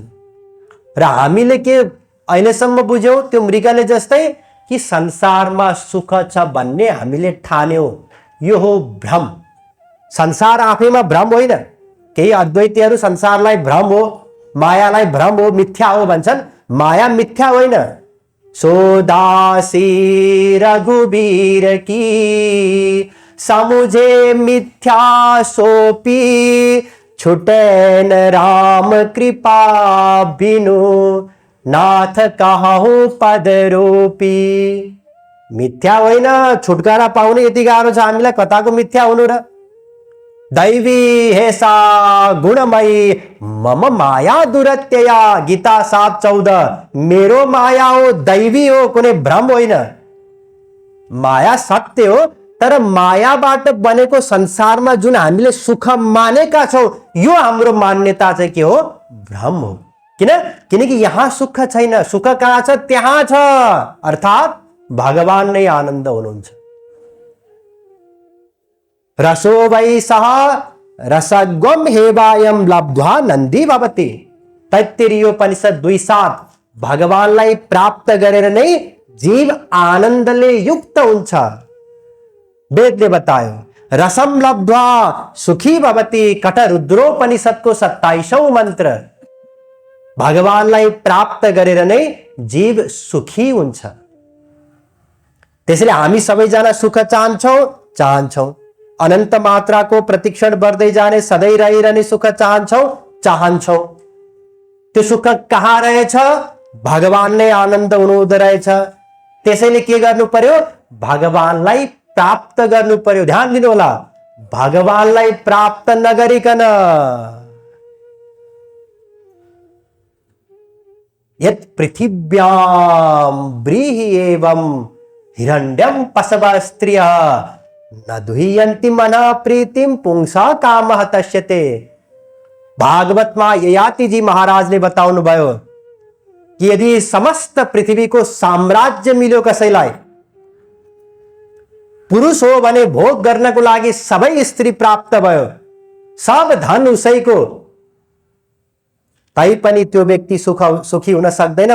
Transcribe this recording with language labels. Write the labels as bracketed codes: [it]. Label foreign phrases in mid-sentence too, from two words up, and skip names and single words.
[ne] र हामीले के अहिलेसम्म बुझ्यौं, त्यो मृगले जस्तै कि संसारमा सुख छ भन्ने हामीले ठान्यौं, यो हो भ्रम। संसार आफैमा भ्रम होइन। केही अद्वैतीहरू संसारलाई भ्रम हो, मायालाई भ्रम हो, मिथ्या हो भन्छन्। माया मिथ्या होइन। [awa] सोदासी रघुबीर की समुझे मिथ्या सोपी, छुटैन राम कृपा बिनु नाथ कहूँ पद रूपी। [ne] मिथ्या होइन, छुटकारा पाउने यति गाह्रो छ हामीलाई, कताको मिथ्या हुनु र। [sa] दैवी हेसा गुणमयी मम माया दुरत्यया, गीता 7:14। [ne] मेरो माया हो, दैवी हो, कुनै भ्रम होइन। माया सत्य हो, तर मायाबाट बनेको संसारमा जुन हामीले सुख मानेका छौं, यो हाम्रो मान्यता चाहिँ के हो, भ्रम हो। किनकि यहाँ सुख छैन, सुख कहाँ छ, त्यहाँ छ, अर्थात भगवान नै आनन्द हुनुहुन्छ। [sa] रसो वै सह रसगम हेवायम लब्ध्वा नन्दी भवति। तैत्तिरीयोपनिषद 2:7। [ne] भगवानलाई प्राप्त गरेर नै जीव आनन्दले युक्त हुन्छ। वेदले बतायो [sa] रसम लब्ध्वा सुखी भवति। [ne] कठरुद्रोपनिषदको 27औं मन्त्र। भगवानलाई प्राप्त गरेर नै जीव सुखी हुन्छ। त्यसैले हामी सबैजना सुख चाहन्छौं। अनन्त मात्राको प्रतिक्षण बढ्दै जाने, सधैँ रहिरहने सुख चाहन्छौं। त्यो सुख कहाँ रहेछ, भगवान नै आनन्द हुनुहुँदो रहेछ। त्यसैले के गर्नु पर्यो, भगवानलाई प्राप्त गर्नु पर्यो। ध्यान दिनु होला, भगवानलाई प्राप्त नगरिकन [sa] यत् पृथिव्याम व्रीहि एवं हिरण्यम पशव स्त्रिय न दुह्यन्ति मना प्रीतिम पुंसा कामः तस्यते। [ne] भागवतमा ययाति जी महाराजले बताउनु भयो कि यदि समस्त पृथ्वीको साम्राज्य मिल्यो कसैलाई, पुरुष हो भने भोग गर्नको लागि सबै स्त्री प्राप्त भयो, सब धन उसैको, तैपनि त्यो व्यक्ति सुखी हुन सक्दैन।